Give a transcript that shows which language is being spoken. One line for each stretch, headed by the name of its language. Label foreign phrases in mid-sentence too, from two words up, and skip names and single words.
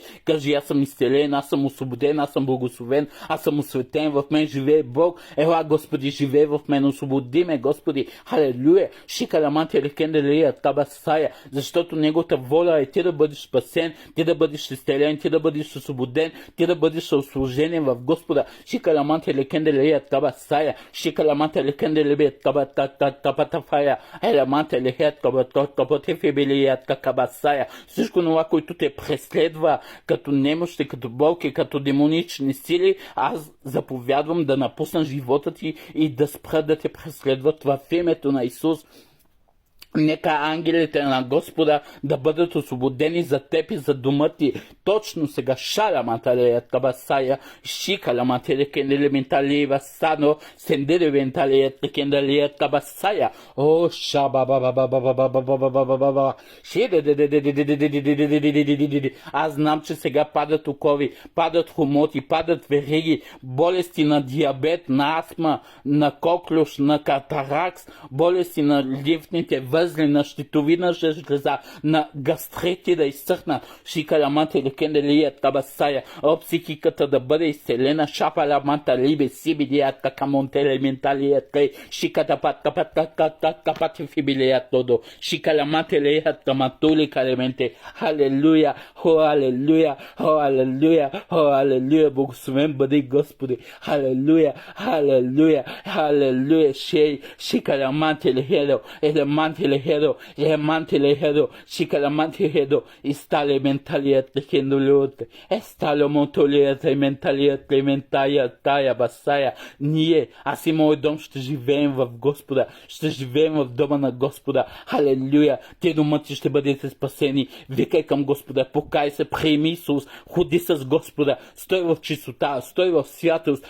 Bulgarian: Кажи, аз съм изцелен, аз съм освободен, аз съм благословен, аз съм осветен, в мен живее Бог. Ела, Господи, живее в мен, освободи ме, Господи. Халелуя. Шикаламанти рекенделия табасая. Защото Неговата воля е ти да бъдеш спасен, ти да бъдеш изцелен, ти да бъдеш освободен, ти да бъдеш услужен в Господа. Шикаламанти рекенделия табасая. Шикаламанти рекенделия табатафая. Еламанти лехет табатефибилият какабасая. Всичко това, което те преследва като немощи, като болки, като демонични сили, аз заповядвам да напусна живота ти и да спра да те преследват в името на Исус. Нека ангелите на Господа да бъдат освободени за теб и за дома ти. Точно сега шаля маталея табасая, шикала маталея кенделе менталия сано, сенделе менталия кенделе табасая. О, шаба ба ба ба ба ба ба ба ба ба ба ба ба. Аз знам, че сега падат окови, падат хомоти, падат вериги, болести на диабет, на астма, на коклюш, на катаракс, болести на лимфните възли, на щитовидна жлеза, на гастрити да изсъхна. Шикаламанта или кенделия табасая. О, психиката да бъде изцелена. Шапаламанта либе сибидията камонтеле менталия тъй. Шиката пат фибилия тодо. Шикаламанта леят таматули калементе. Халелуя, о, алелуя, о, алелуя, о, алелуя. Благословен бъди Господи. Халелуя, халелуя, халелуя. Шикаламанта лехедо, елеманте лехедо, елеманте лехедо, шикаламанте лехедо. И стале менталият лехендолиот. Стале монтолият менталият лементая тая басая. Ние, аз и моят дом ще живеем в Господа. Ще живеем в дома на Господа. Халелуя. Те дома ти ще бъдете спасени. Викай към Господа, покай се, приеми Исус, ходи с Господа, стой в чистота, стой в святост.